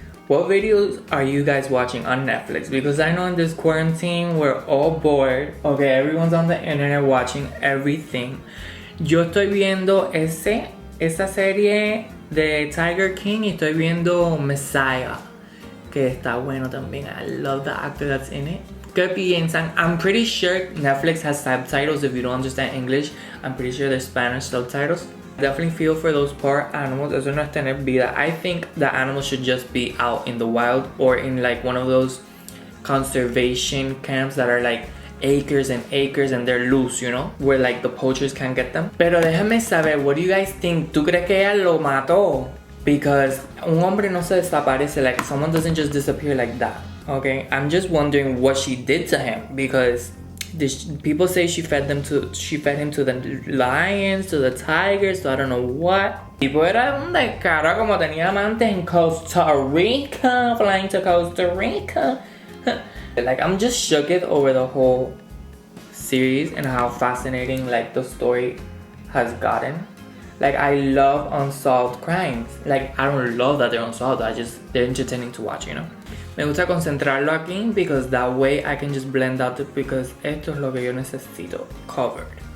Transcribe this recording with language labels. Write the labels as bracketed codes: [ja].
[en] What videos are you guys watching on Netflix? Because I know in this quarantine we're all bored. Okay, everyone's on the internet watching everything. [es] Yo estoy viendo esa serie de Tiger King y estoy viendo Messiah, que está bueno también. [en] I love the actor that's in it. [es] ¿Qué piensan? [en] I'm pretty sure Netflix has subtitles if you don't understand English. I'm pretty sure there's Spanish subtitles. Definitely feel for those poor animals. [es] Eso no es tener vida. [en] I think the animals should just be out in the wild or in like one of those conservation camps that are like acres and acres and they're loose, you know, where like the poachers can't get them. [es] Pero déjame saber, [en] what do you guys think? [es] ¿Tú crees que ella lo mató? [en] Because [es] un hombre no se desaparece, [en] like someone doesn't just disappear like that. Okay, I'm just wondering what she did to him because people say she fed him to the lions, to the tigers, so I don't know what. [es] Tipo era un descaro como tenía amantes en Costa Rica, [en] flying to Costa Rica. Like, I'm just shooketh over the whole series and how fascinating like the story has gotten. Like, I love unsolved crimes. Like, I don't love that they're unsolved, they're entertaining to watch, you know. [es] Me gusta concentrarlo aquí [en] because that way I can just blend out because [es] esto es lo que yo necesito covered.